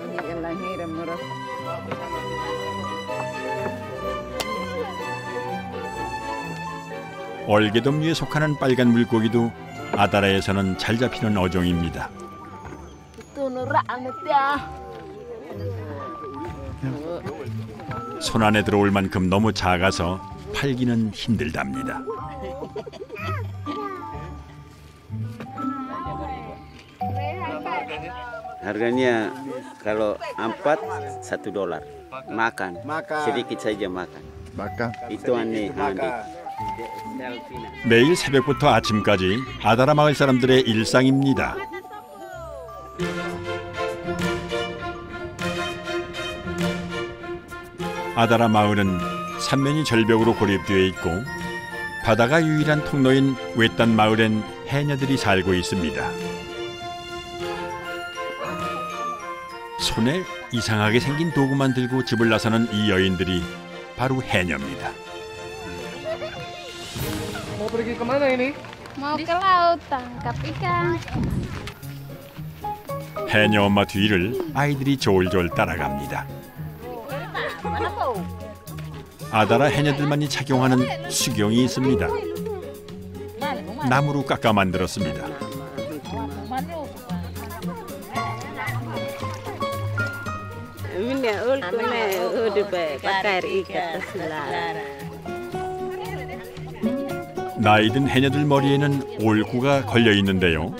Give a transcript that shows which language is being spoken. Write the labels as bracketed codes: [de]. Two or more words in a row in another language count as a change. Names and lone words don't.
[ko] 얼개돔류에 속하는 빨간 물고기도 아다라에서는 잘 잡히는 어종입니다. 손 안에 들어올 만큼 너무 작아서 팔기는 힘들답니다. [id] Harganya kalau 4 $1 makan sedikit saja makan. Itu aneh. [ko] 매일 새벽부터 아침까지 아다라 마을 사람들의 일상입니다. 아다라 마을은 삼면이 절벽으로 고립되어 있고 바다가 유일한 통로인 외딴 마을엔 해녀들이 살고 있습니다. 손에 이상하게 생긴 도구만 들고 집을 나서는 이 여인들이 바로 해녀입니다. [id] Mau pergi kemana ini? Mau ke laut tangkap ikan. [ko] 해녀 엄마 뒤를 아이들이 졸졸 따라갑니다. 아다라 해녀들만이 착용하는 수경이 있습니다. 나무로 깎아 만들었습니다. 나이든 해녀들 머리에는 올구가 걸려 있는데요.